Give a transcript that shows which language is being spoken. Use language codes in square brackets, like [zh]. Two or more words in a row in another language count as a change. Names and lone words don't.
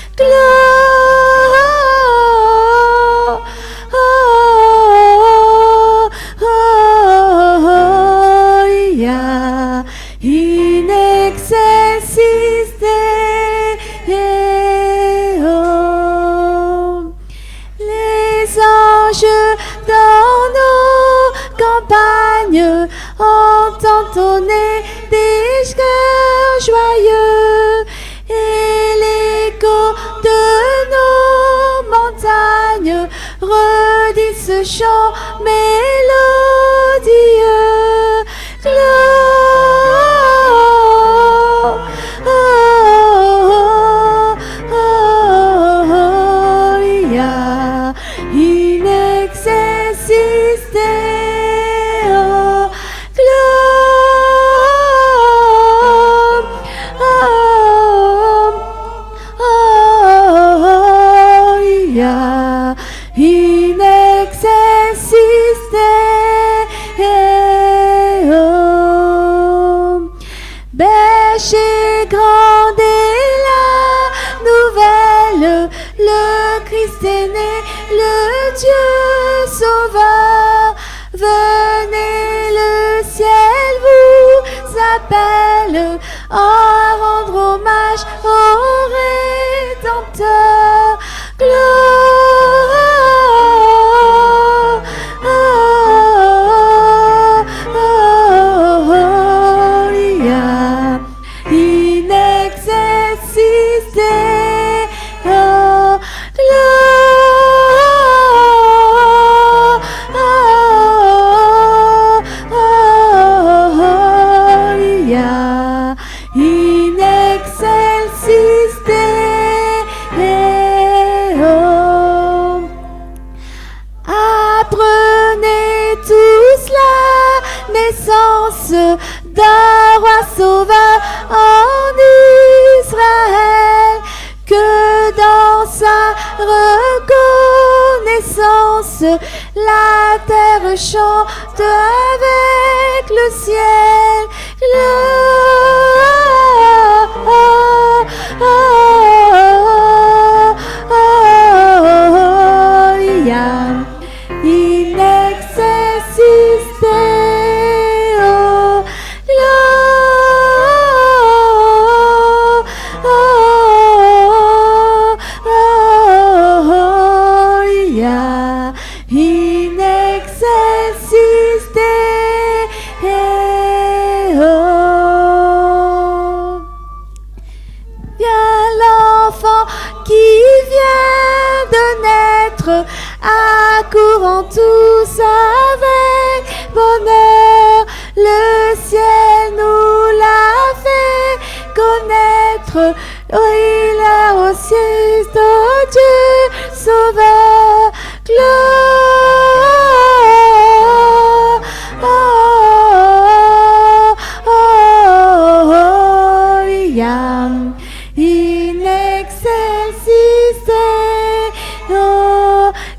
[la] Gloria in excelsis Deo. [fr] Les anges dans nos campagnes entendent tonner des chœurs joyeux et l'écho de nos montagnes redit ce chant mélodieux. [la] Gloria in excelsis Deo, Gloria in excelsis Deo. [fr] Bêche et grande est la nouvelle, le Christ est né, le Dieu sauveur. Venez, le ciel vous appelle à rendre hommage au Rédempteur. [la] Gloria in excelsis Deo, Gloria in excelsis Deo. [fr] Apprenez tous la naissance d'un roi sauveur en Israël, que dans sa reconnaissance la terre chante avec le ciel. [la] Gloria in excelsis Deo, Gloria in excelsis Deo. [fr] Viens l'enfant qui vient de naître, accourant tous avec bonheur. Le ciel nous l'a fait connaître. Oh, il a aussi de Dieu sauveur. [la] Gloria in excelsis Deo,